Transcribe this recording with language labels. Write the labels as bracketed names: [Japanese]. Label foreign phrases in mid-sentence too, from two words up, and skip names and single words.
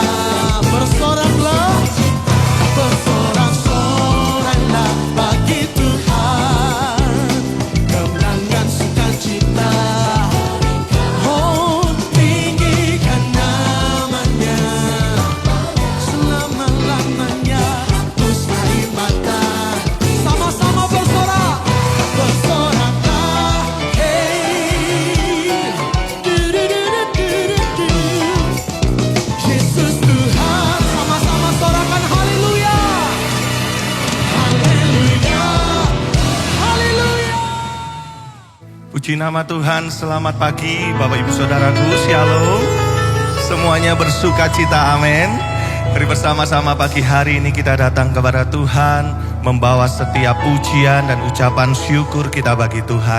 [Indonesian] Bersoraklah, bersorak-soraklah bagi Tuhan, kemenangan sukacita. Oh, tinggikan namanya selama-lamanya, mustai mata. Sama-sama bersorak. Bersoraklah, hey, du-du-du-du-du-du. Yesus Tuhan, Sama-sama sorakan haleluya. haleluya. Haleluya. Puji nama Tuhan, selamat pagi Bapak Ibu Saudaraku, Shalom. Semuanya bersuka cita, amin. Mari bersama-sama pagi hari ini kita datang kepada Tuhan, membawa setiap pujian dan ucapan syukur kita bagi Tuhan.